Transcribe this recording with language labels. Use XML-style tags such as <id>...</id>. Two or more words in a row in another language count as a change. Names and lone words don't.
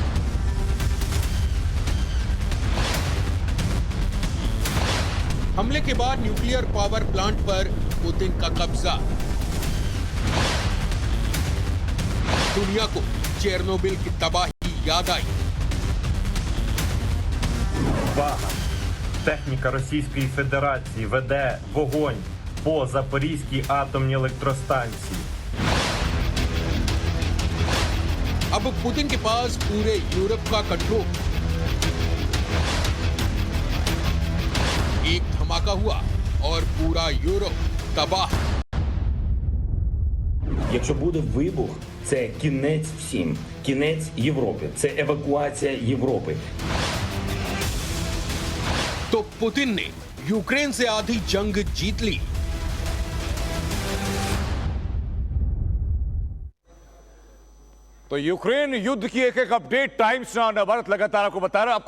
<hi>हमले के बाद</hi> <en>nuclear power plant</en> <hi>पर पुतिन का कब्जा। दुनिया को चेरनोबिल की तबाही याद आई।</hi> <uk>Увага! Техніка Російської Федерації веде вогонь по Запорізькій атомній електростанції.</uk> <hi>अब पुतिन के पास पूरे यूरोप का कंट्रोल। एक धमाका हुआ और पूरा यूरोप तबाह।</hi> <uk>Якщо буде вибух, це кінець всім, кінець Європи, це евакуація Європи.</uk> <hi>तो पुतिन ने यूक्रेन से आधी जंग जीत ली। तो यूक्रेन युद्ध की एक एक अपडेट टाइम्स नाउ भारत लगातार आपको बता रहा है।</hi>